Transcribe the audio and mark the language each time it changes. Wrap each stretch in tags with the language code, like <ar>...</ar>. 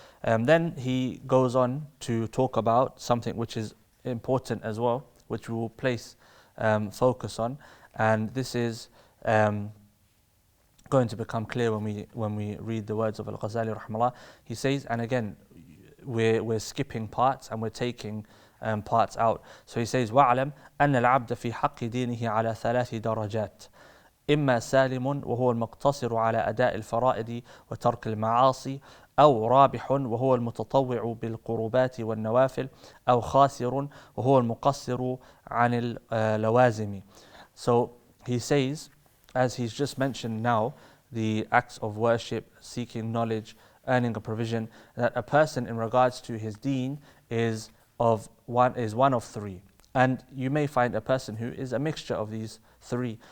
<en>Then he goes on to talk about something which is important as well, which we will place focus on, and this is going to become clear when we read the words of Al-Ghazali rahimahullah. He says, and again, we're skipping parts and we're taking parts out. So he says,</en> <ar>وَاعْلَمْ أَنَّ الْعَبْدَ فِي حَقِّ دِينِهِ عَلَى ثَلَاثِ دَرَجَاتٍ إما سالم وهو المقتصر على أداء الفرائض وترك المعاصي، أو رابح وهو المتطوع بالقربات والنوافل، أو خاسر وهو المقصر عن اللوازم.</ar> <en>So he says, as he's just mentioned now, the acts of worship, seeking knowledge, earning a provision, that a person in regards to his deen is one of three. And you may find a person who is a mixture of these three.</en>